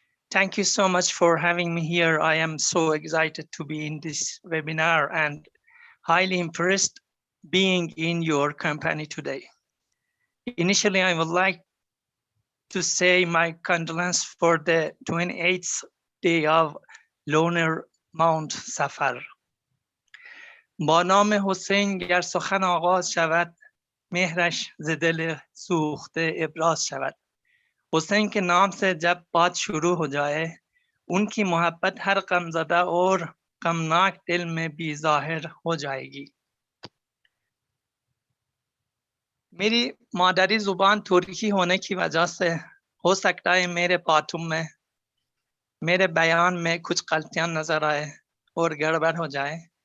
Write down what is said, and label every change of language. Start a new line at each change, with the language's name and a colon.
English: Thank you so much for having me here. I am so excited to be in this webinar and highly impressed being in your company today. Initially, I would like to say my condolence for the 28th day of Lunar Mount Safar.
Persian: با نام حسین گر سخن آغاز شود مهرش ز دل سوخته ابراز شود.
Urdu: حسین کے نام سے جب بات شروع ہو جائے ان کی محبت ہر غم زدہ اور غمناک دل میں بھی ظاہر ہو جائے گی. میری مادری زبان ترکی ہونے کی وجہ سے ہو سکتا ہے میرے باتوں میں میرے بیان میں کچھ غلطیاں نظر آئے اور گڑبڑ ہو جائے.